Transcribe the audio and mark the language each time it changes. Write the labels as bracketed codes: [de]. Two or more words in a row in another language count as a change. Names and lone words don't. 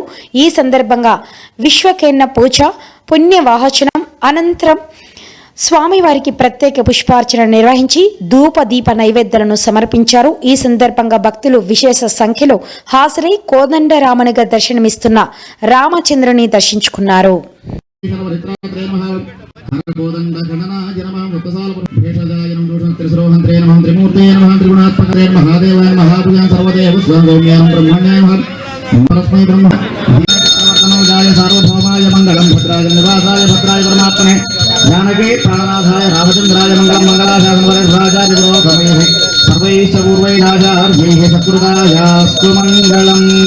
[te] ఈ సందర్భంగా విశ్వకేన్న పూజ, పుణ్యవాహచనం అనంతరం స్వామివారికి ప్రత్యేక పుష్పార్చన నిర్వహించి ధూప దీప నైవేద్యాలను సమర్పించారు. ఈ సందర్భంగా భక్తులు విశేష సంఖ్యలో హాజరై కోదండరామనిగా దర్శనమిస్తున్న రామచంద్రుని దర్శించుకున్నారు. [sa] सार्वभौमाय मंगलम भद्राय निवासाय भद्राय परमात्मने जानकी प्राणनाथाय रामचंद्राय मंगलम मंगलाशासनवरराजाय विरोधमेहि सर्वैश्च पूर्वैराजार्यैः सत्कृतायास्तु मंगलम।